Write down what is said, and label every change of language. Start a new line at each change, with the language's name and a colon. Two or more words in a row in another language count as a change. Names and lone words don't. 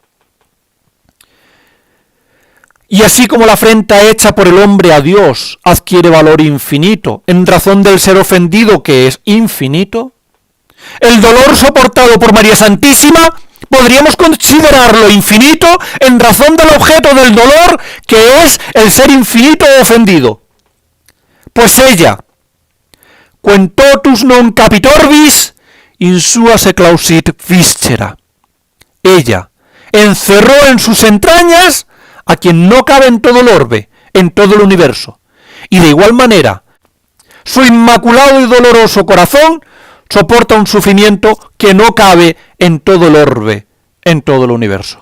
Spanish: Y así como la afrenta hecha por el hombre a Dios adquiere valor infinito en razón del ser ofendido que es infinito, el dolor soportado por María Santísima podríamos considerarlo infinito en razón del objeto del dolor que es el ser infinito ofendido. Pues ella,
Latin: quem totus non capitorbis, in sua se clausit viscera.
Spanish: Ella encerró en sus entrañas a quien no cabe en todo el orbe, en todo el universo. Y de igual manera, su inmaculado y doloroso corazón soporta un sufrimiento que no cabe en todo el orbe, en todo el universo.